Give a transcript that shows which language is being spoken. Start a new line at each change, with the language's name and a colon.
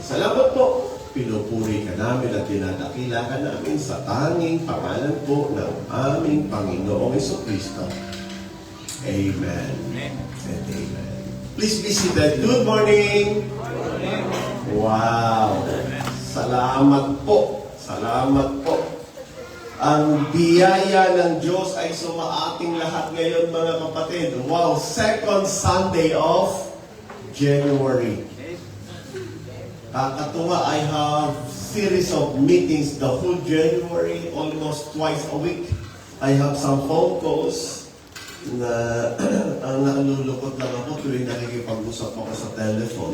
Filipino: Salamat po. Pinupuri ka namin at dinadakila ka namin sa tanging pangalan po ng aming Panginoong Jesucristo. Amen.
English: And amen. Please be seated. Good morning. Wow.
Filipino: Salamat po. Salamat po. Ang biyaya ng Diyos ay sumaating lahat ngayon, mga kapatid.
English: Wow, second Sunday of January. Katuwa, I have series of meetings the whole January, almost twice a week. I have some phone calls
Filipino: na ang nalulukot lang ako tuwing nakikipag-usap ako sa telephone.